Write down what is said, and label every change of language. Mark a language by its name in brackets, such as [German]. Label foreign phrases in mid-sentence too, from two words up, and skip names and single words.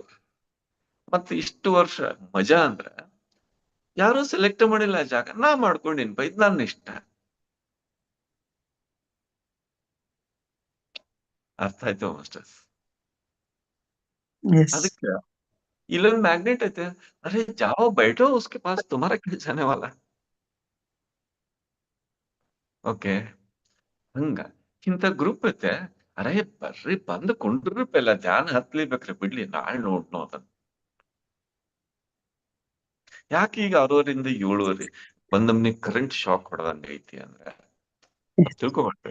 [Kannada] ಮತ್ತೆ ಇಷ್ಟು ವರ್ಷ ಮಜಾ ಅಂದ್ರ ಯಾರು ಸೆಲೆಕ್ಟ್ ಮಾಡಿಲ್ಲ ಜಾಗ, ನಾ ಮಾಡ್ಕೊಂಡಿನ್ಪ, ಇದ್ ನನ್ನ ಇಷ್ಟ. ಅರ್ಥ ಆಯ್ತು ಮಾಸ್ಟರ್ಸ್. यस ಅದಕ್ಕೆ ಇಲ್ಲೊಂದು ಮ್ಯಾಗ್ನೆಟ್ ಐತೆ, [Hindi] अरे जाओ बैठो उसके पास तुम्हारा क्या जाने वाला. [Kannada] ಓಕೆ, ಹಂಗ ಇಂಥ ಗ್ರೂಪ್ ಐತೆ, ಅರೆ ಬರ್ರಿ ಬಂದು ಕುಂಡ್ರಿ ಪೆಲ್ಲ ಧ್ಯಾನ ಹತ್ಲಿಬೇಕ್ರಿ, ಬಿಡ್ಲಿ ನಾಳೆ ನೋಡ್ನೋ ಅದನ್ನ. ಯಾಕೆ ಈಗ 6:30 7:30 ಒಂದೊಮ್ಮೆ ಕರೆಂಟ್ ಶಾಕ್ ಹೊಡೆದಂಗ ಐತಿ ಅಂದ್ರೆ ತಿಳ್ಕೊಬೇಡ್ರಿ.